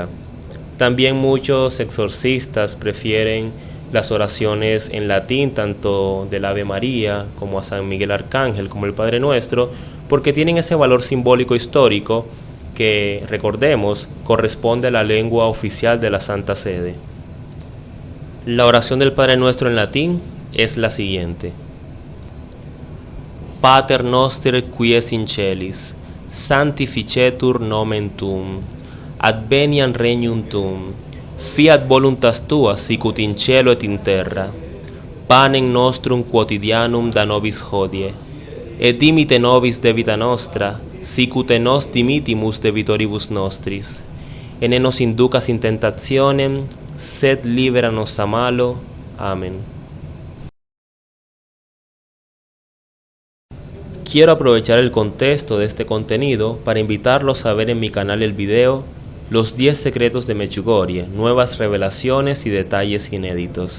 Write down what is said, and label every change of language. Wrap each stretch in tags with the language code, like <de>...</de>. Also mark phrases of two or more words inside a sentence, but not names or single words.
<es>También muchos exorcistas prefieren las oraciones en latín, tanto del Ave María como a San Miguel Arcángel como el Padre Nuestro, porque tienen ese valor simbólico histórico que, recordemos, corresponde a la lengua oficial de la Santa Sede. La oración del Padre Nuestro en latín es la siguiente:</es> <la>Pater noster qui es in celis, sanctificetur nomen tuum, adveniam regnum tuum, fiat voluntas tua sicut in cielo et in terra. Panem nostrum quotidianum da nobis hodie, et dimite nobis debita nostra, sicut et nos dimittimus debitoribus nostris. Et ne nos inducas in tentationem, sed libera nos a malo.</la> <es>Amén. Quiero aprovechar el contexto de este contenido para invitarlos a ver en mi canal el video Los 10 secretos de Medjugorje, nuevas revelaciones y detalles inéditos.</es>